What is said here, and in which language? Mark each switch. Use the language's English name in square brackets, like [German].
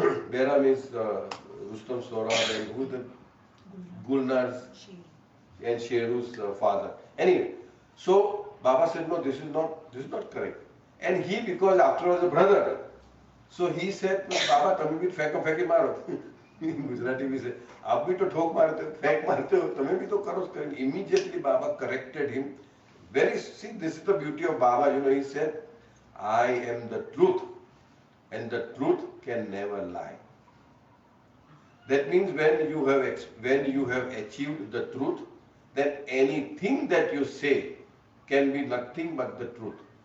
[English] Behram is Rustam Sohrab and who the Gulnar's and Sheru's father. Anyway, so Baba said, no, this is not correct. And he, because after all, was a brother, so he said, Baba, [Hindi] तुम भी फेंके मारो. [English] In Gujarati we say, [Hindi] आप भी तो ठोक मारते हो, फेंक मारते हो, तुम्हें भी तो करो. [English] Immediately Baba corrected him. See, this is the beauty of Baba. He said, I am the truth, and the truth can never lie. That means when you have achieved the truth, then anything that you say can be nothing but the truth.